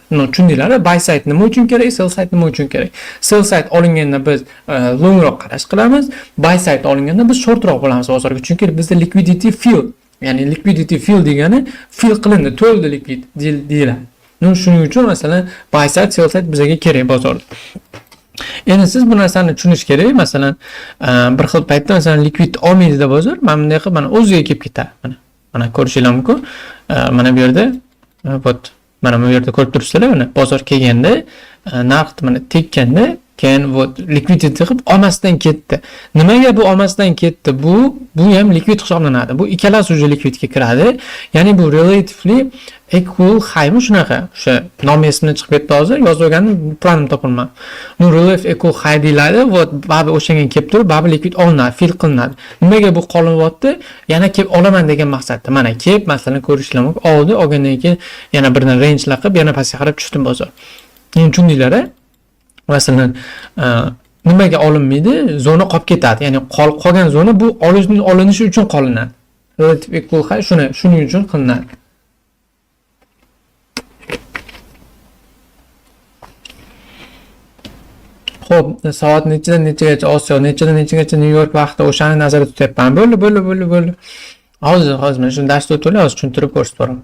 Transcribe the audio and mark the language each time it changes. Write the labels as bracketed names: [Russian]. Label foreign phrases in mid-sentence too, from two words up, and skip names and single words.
[Uzbek] Tushundinglar? [English] Buy side [Uzbek] nima uchun kerak, [English] sell side [Uzbek] nima uchun kerak? [English] Sell side [Uzbek] olinganda biz longroq qarash qilamiz, [English] buy side [Uzbek] olinganda biz shortroq bo'lamiz bozorga. Chunki bizda [English] liquidity fill, [Uzbek] ya'ni [English] liquidity fill [Uzbek] degani fill qilindi, to'ldi liquid deyiladi. Shuning uchun masalan [English] buy side, sell side [Uzbek] bizga kerak bozorda. Endi siz bu narsani tushunish kerak. Masalan, bir xil paytda masalan liquid olmaydi bozor, mana bunday qilib mana o'ziga kelib ketadi. Mana ko'rishingiz mumkin. Mana bu yerda mana bu yerda ko'rib turibsizlar, mana bozor kelganda narx mana tekkanda keyin liquidity qilib olmasdan ketdi. Nimaga bu olmasdan ketdi? Bu ham liquid hisoblanadi. Bu ikkalasi o'zi liquidga kiradi. Ya'ni bu [English] relatively equal high [Uzbek] mi shunaqa? O'sha nomi esimdan chiqib ketdi hozir, yozib olganim planim topilmadi. Bu [English] relative equal high [Uzbek] deyiladi. Babi o'shanga kelib turib, babi liquid olinadi, fill qilinadi. Nimaga bu qolinyapti? Yana kelib olaman degan maqsadda. Mana kelib, masalan, ko'rishingiz mumkin. Olgandan keyin yana birdan range laqib, yana pastga qarab tushdi bozor. Endi tushundinglar? Masalan, nimaga olinmaydi? Zona qolib ketadi. Ya'ni qolgan zona bu olinishi uchun qolinadi. [English] Relative equal high [Uzbek] shuning uchun qilinadi. Xo'p, soat nechadan nechagacha Osiyo, nechadan nechagacha New York vaqti o'shani nazarda tutyapman. Bo'ldi. Hozir mana shu darsda o'tib, hozir tushuntirib ko'rsatib boraman.